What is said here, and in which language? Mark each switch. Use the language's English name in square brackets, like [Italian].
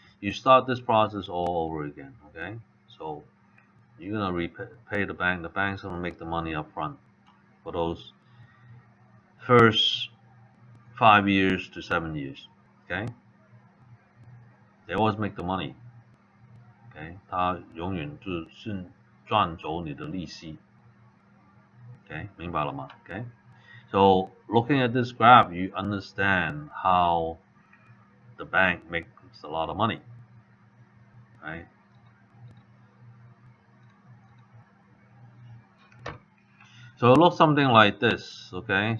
[English] You start this process all over again, okay? So you're gonna repay the bank. The bank's gonna make the money up front for those first 5 years to 7 years, okay? They always make the money, okay? [Chinese] 他永远就是赚走你的利息 ，okay? 明白了吗 ？Okay? [English] So looking at this graph, you understand how the bank makes a lot of money, right? So it looks something like this, okay?